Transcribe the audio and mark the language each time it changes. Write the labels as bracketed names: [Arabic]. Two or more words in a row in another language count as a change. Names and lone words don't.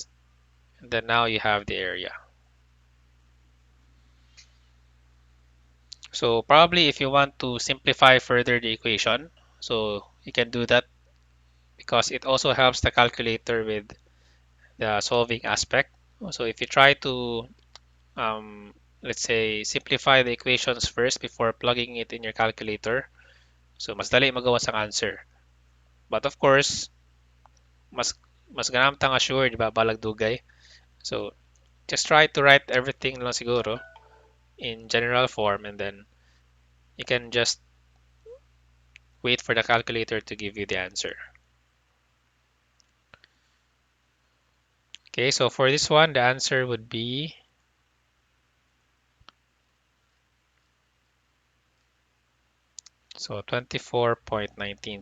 [English] And then now you have the area. So probably if you want to simplify further the equation, so you can do that because it also helps the calculator with the solving aspect. So if you try to, let's say, simplify the equations first before plugging it in your calculator, so [Hiligaynon] mas dali magawa sang [English] answer. But of course, [Hiligaynon] mas mas ganam tang assure, di ba? Balag dugay. [English] So just try to write everything [Hiligaynon] lang siguro [English] in general form and then you can just wait for the calculator to give you the answer. Okay, so for this one, the answer would be so 24.19.